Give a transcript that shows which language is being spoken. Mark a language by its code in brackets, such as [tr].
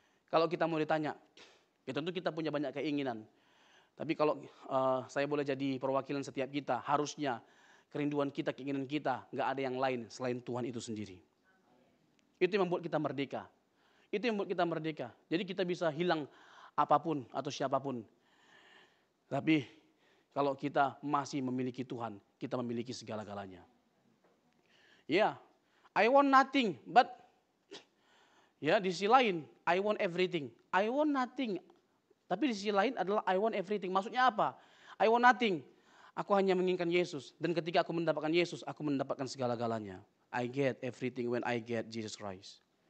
[id] Kalau kita mau ditanya, ya tentu kita punya banyak keinginan. Tapi kalau saya boleh jadi perwakilan setiap kita, harusnya kerinduan kita, keinginan kita, nggak ada yang lain selain Tuhan itu sendiri. Itu yang membuat kita merdeka. Itu yang membuat kita merdeka. Jadi kita bisa hilang apapun atau siapapun. Tapi kalau kita masih memiliki Tuhan, kita memiliki segala-galanya. [en] Ya, I want nothing, but ya [id] di sisi lain, [en] I want everything. I want nothing, [id] tapi di sisi lain adalah [en] I want everything. [id] Maksudnya apa? [en] I want nothing. [id] Aku hanya menginginkan Yesus. Dan ketika aku mendapatkan Yesus, aku mendapatkan segala-galanya. [en] I get everything when I get Jesus Christ.